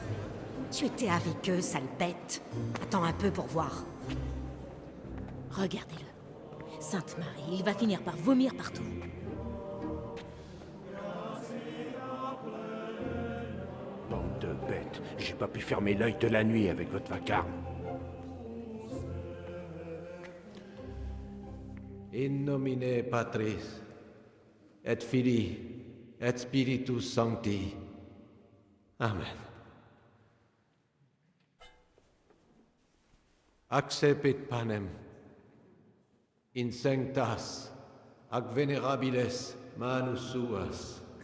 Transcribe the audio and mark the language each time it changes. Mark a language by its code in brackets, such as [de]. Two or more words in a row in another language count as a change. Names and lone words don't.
[fr] Tu étais avec eux, sale bête. Attends un peu pour voir. Regardez-le. Sainte Marie, il va finir par vomir partout. Bande de bêtes. J'ai pas pu fermer l'œil de la nuit avec votre vacarme. [la] In nomine Patris, et Filii, et Spiritus Sancti. Amen. Accepit panem, in sanctas, ac venerabiles manus suas.